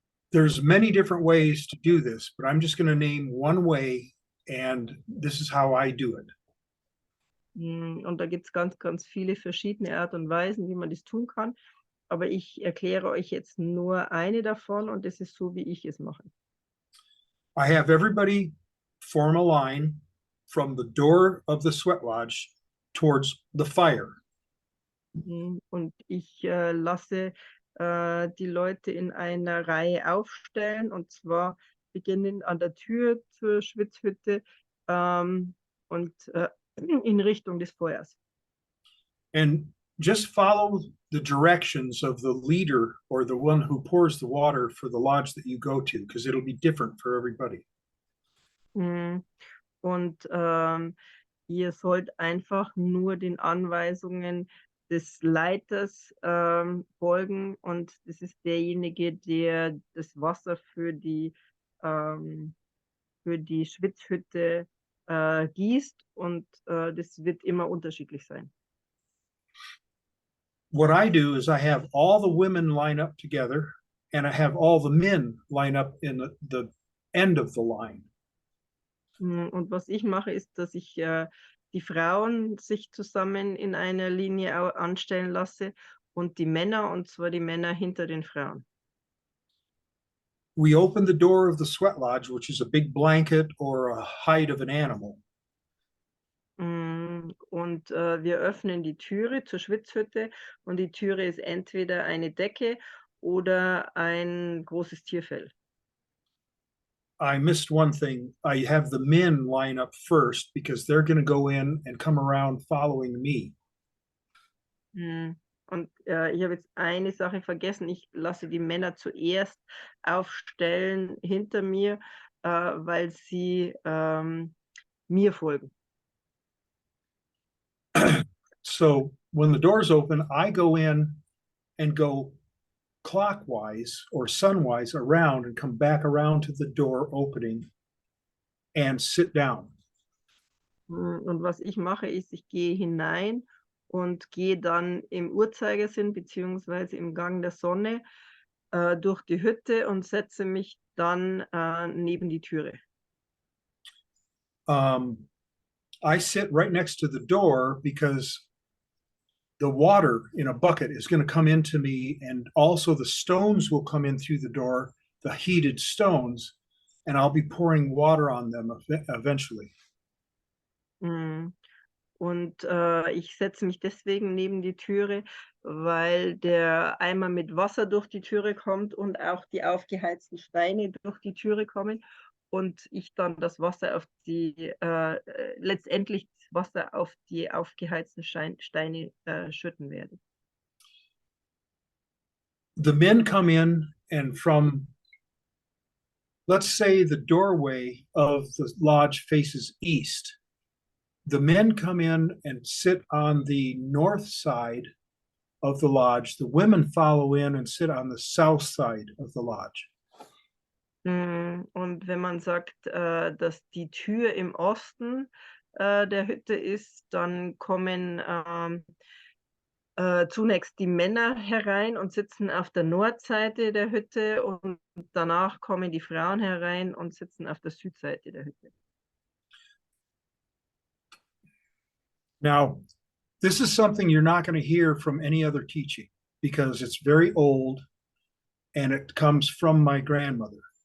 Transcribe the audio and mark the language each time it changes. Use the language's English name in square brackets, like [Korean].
[English] There's many different ways to do this, but I'm just going to name one way, and this is how I do it. [German] Und da gibt es ganz, ganz viele verschiedene Art und Weisen, wie man das tun kann. Aber ich erkläre euch jetzt nur eine davon und das ist so, wie ich es mache. [English] I have everybody form a line from the door of the sweat lodge towards the fire. [German] Und ich lasse die Leute in einer Reihe aufstellen und zwar beginnen an der Tür zur Schwitzhütte und in Richtung des Feuers. [English] And just follow the directions of the leader or the one who pours the water for the lodge that you go to, because it'll be different for everybody. [German] Und ihr sollt einfach nur den Anweisungen des Leiters folgen und das ist derjenige, der das Wasser für die Schwitzhütte gießt und das wird immer unterschiedlich sein. [English] What I do is I have all the women line up together and I have all the men line up in the end of the line. [German] Und was ich mache, ist, dass ich die Frauen sich zusammen in einer Linie anstellen lasse und die Männer, und zwar die Männer hinter den Frauen. [English] We open the door of the sweat lodge, which is a big blanket or a hide of an animal. [German] Und wir öffnen die Türe zur Schwitzhütte und die Türe ist entweder eine Decke oder ein großes Tierfell. [English] I missed one thing. I have the men line up first because they're going to go in and come around following me. [German] Und ich habe jetzt eine Sache vergessen. Ich lasse die Männer zuerst aufstellen hinter mir, weil sie mir folgen. [English] So when the doors open, I go in and go clockwise or sunwise around and come back around to the door opening and sit down. [German] Und was ich mache, ist, ich gehe hinein und gehe dann im Uhrzeigersinn beziehungsweise im Gang der Sonne durch die Hütte und setze mich dann neben die Türe. [English] I sit right next to the door because the water in a bucket is going to come into me, and also the stones will come in through the door, the heated stones, and I'll be pouring water on them eventually. Mm. [German] Und ich setze mich deswegen neben die Türe, weil der Eimer mit Wasser durch die Türe kommt und auch die aufgeheizten Steine durch die Türe kommen und ich dann das Wasser auf die, letztendlich das Wasser auf die aufgeheizten Steine schütten werde. [English] The men come in, and from, let's say, the doorway of the lodge faces east. The men come in and sit on the north side of the lodge. The women follow in and sit on the south side of the lodge. [German] Und wenn man sagt, dass die Tür im Osten der Hütte ist, dann kommen zunächst die Männer herein und sitzen auf der Nordseite der Hütte und danach kommen die Frauen herein und sitzen auf der Südseite der Hütte. [English] Now, this is something you're not going to hear from any other teaching because it's very old and it comes from my grandmother.